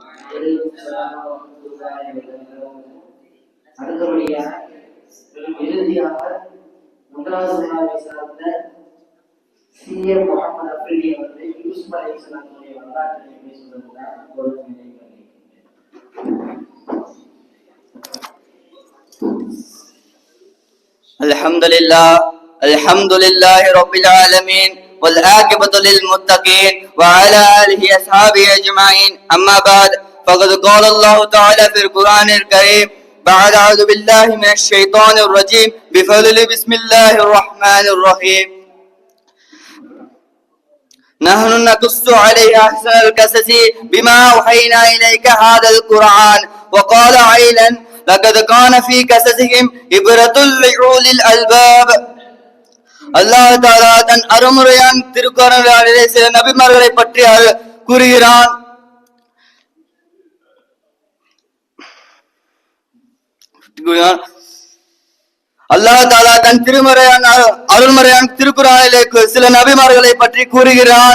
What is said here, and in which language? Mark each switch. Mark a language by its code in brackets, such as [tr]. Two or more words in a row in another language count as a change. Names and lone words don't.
[ta] இறுதியாக முதலாவது சார்ந்த CA முகமது அப்ரிலி அவர்கள் யூசுப் அலைஹிஸ்ஸலாமுடைய வரலாற்றை பேசுவதற்காக ஒரு [ar] الحمد لله رب العالمين والعاقبة للمتقين وعلى آله أصحابه أجمعين. أما بعد فقد قال الله تعالى في القرآن الكريم بعد أعوذ بالله من الشيطان الرجيم بفضل بسم الله الرحمن الرحيم. نحن نقص عليك أحسن القصص بما أوحينا إليك هذا القرآن وقال عيلا لقد كان في قصصهم عبرة لأولي الألباب. [ta] அல்லாஹ் தஆலா தன் அருமுறையான் திருக்குர்ஆனிலே சில நபிமார்களை பற்றி கூறுகிறான். அல்லாஹ் தஆலா தன் அருள்முறையான திருக்குர்ஆனிலே சில நபிமார்களை பற்றி கூறுகிறான்.